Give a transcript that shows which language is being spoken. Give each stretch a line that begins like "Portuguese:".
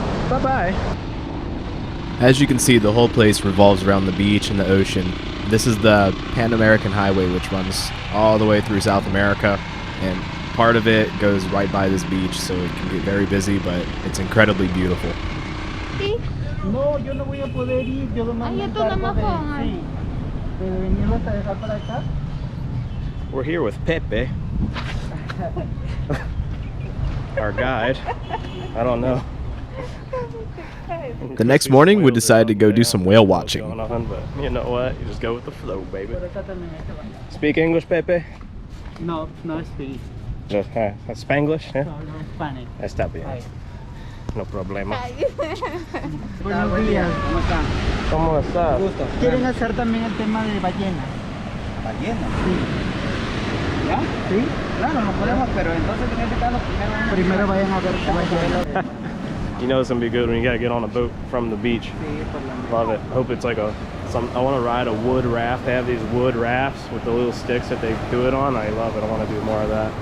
English: Bye-bye. As you can see, the whole place revolves around the beach and the ocean. This is the Pan-American Highway, which runs all the way through South America, and part of it goes right by this beach, so it can get very busy, but it's incredibly beautiful.
Spanish: ¿Sí? No, yo no voy a poder ir, yo nomás Ay, tú nada más pongas.
English: We're here with Pepe, our guide. I don't know. The next morning, we decided to go do some whale watching. Going on, but you know what? You just go with the flow, baby. Speak English, Pepe? No, no speak. Just, Spanglish? Yeah? No, Spanish.
Spanish: Está bien. No problema. Buenos días, ¿cómo están? ¿Cómo estás? Gusto. ¿Quieren hacer también el tema de ballena? ¿Ballena? Sí. ¿Ya? Sí. Claro, no podemos, pero entonces en este caso primero vayan a ver ballena.
English: You know it's gonna be good when you gotta get on a boat from the beach. Love it. Hope it's like I want to ride a wood raft. They have these wood rafts with the little sticks that they do it on. I love it. I want to do more of that.